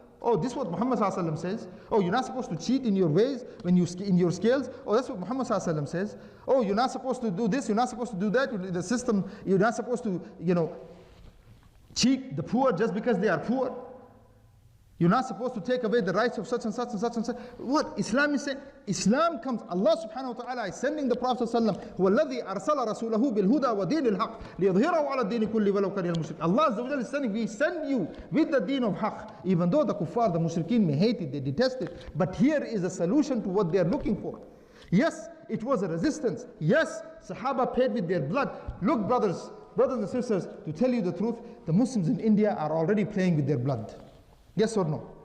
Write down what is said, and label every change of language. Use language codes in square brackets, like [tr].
[en] Oh, this is what Muhammad ﷺ says. Oh, you're not supposed to cheat in your ways, when you in your scales. Oh, that's what Muhammad ﷺ says. Oh, you're not supposed to do this, you're not supposed to do that. The system, you're not supposed to, cheat the poor just because they are poor. You're not supposed to take away the rights of such and such and such and such. What Islam is saying? Islam comes, Allah subhanahu wa ta'ala is sending the Prophet sallallahu alaihi wasallam, [ar] هو الذي أرسل رسوله بالهدى ودين الحق ليظهره على الدين كله ولو كره المشرك. [en] Allah Azza wa Jalla is saying, we send you with the deen of haqq. Even though the kuffar, the mushrikeen may hate it, they detest it, but here is a solution to what they are looking for. Yes, it was a resistance. Yes, Sahaba paid with their blood. Look, brothers and sisters, to tell you the truth, the Muslims in India are already playing with their blood. Yes or no?